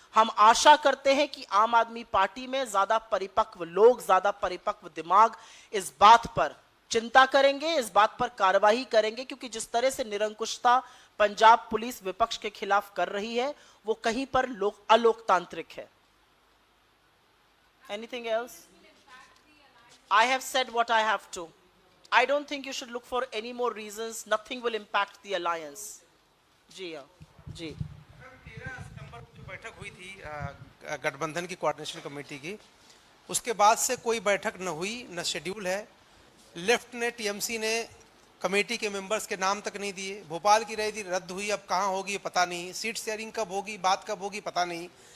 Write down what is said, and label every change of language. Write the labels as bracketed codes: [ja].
[hi] हम आशा करते हैं कि आम आदमी पार्टी में ज्यादा परिपक्व लोग, ज्यादा परिपक्व दिमाग इस बात पर चिंता करेंगे, इस बात पर कार्रवाई करेंगे, क्योंकि जिस तरह से निरंकुशता पंजाब पुलिस विपक्ष के खिलाफ कर रही है वो कहीं पर अलोकतांत्रिक है। [en] Anything else? I have said what I have to. I don't think you should look for any more reasons. Nothing will impact the alliance. [hi] जी हाँ, जी। 13 सितंबर को जो बैठक हुई थी गठबंधन की कोऑर्डिनेशन कमेटी की, उसके बाद से कोई बैठक न हुई, न शेड्यूल है। लेफ्ट ने, टीएमसी ने कमेटी के मेंबर्स के नाम तक नहीं दिए। भोपाल की रैली रद्द हुई, अब कहाँ होगी पता नहीं, सीट शेयरिंग कब होगी, बात कब होगी पता नहीं।